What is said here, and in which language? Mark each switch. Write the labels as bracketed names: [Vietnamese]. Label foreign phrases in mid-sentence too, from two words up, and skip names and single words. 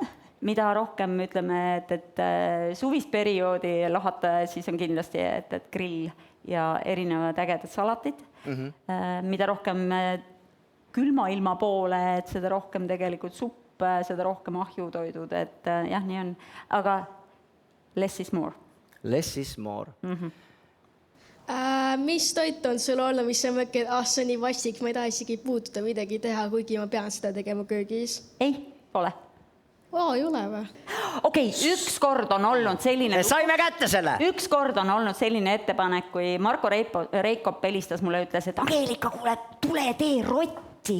[Estonian] Mida rohkem ütleme, et suvist perioodi lahata, siis on kindlasti et grill ja erinevad ägedad salatid. Mida rohkem külma ilma poole, et seda rohkem tegelikult supp, seda rohkem ahjutoidud, et jah, nii on. [English] Aga less is more. Less is more. [Estonian] Mis toit on sul olnud, mis on mõkke, see on nii vastik, ma ei taha isegi puutuda midagi teha, kuigi ma pean seda tegema köögis? Ei, pole. Ei ole või? Okei, üks kord on olnud selline... Saime kätte selle! Üks kord on olnud selline ettepanek, kui Marko Reikop helistas mulle, ütles, et Angelika, kuule, tule tee rotti.